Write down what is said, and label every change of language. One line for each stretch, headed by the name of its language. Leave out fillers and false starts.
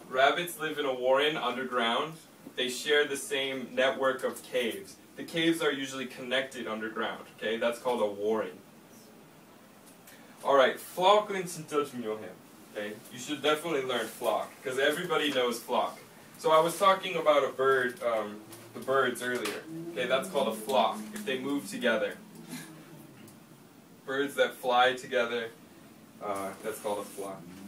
English: Rabbits live in a warren underground. They share the same network of caves. The caves are usually connected underground. Okay, that's called a warren.
Korean: Alright, flock은 진짜 중요해요.
English: Okay, you should definitely learn flock, because everybody knows flock. So I was talking about a bird, the birds earlier. Okay, that's called a flock, if they move together. Birds that fly together, that's called a flock.